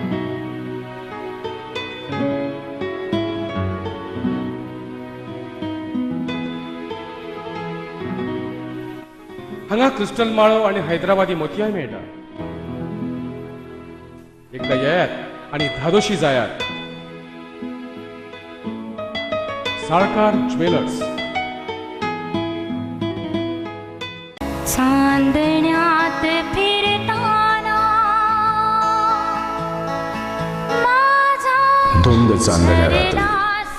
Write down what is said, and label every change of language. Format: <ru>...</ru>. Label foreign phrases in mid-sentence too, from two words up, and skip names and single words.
<kok>हांगा क्रिस्टल माळो आणि हैदराबादी मोतियाय मेळटा. एकदा येयात आणि धादोशी जायात. साळकार ज्वेलर्स.</kok> <mr>चांदण्यात फिरताना माझा धुंद चांदण्या रात्री, दास</mr>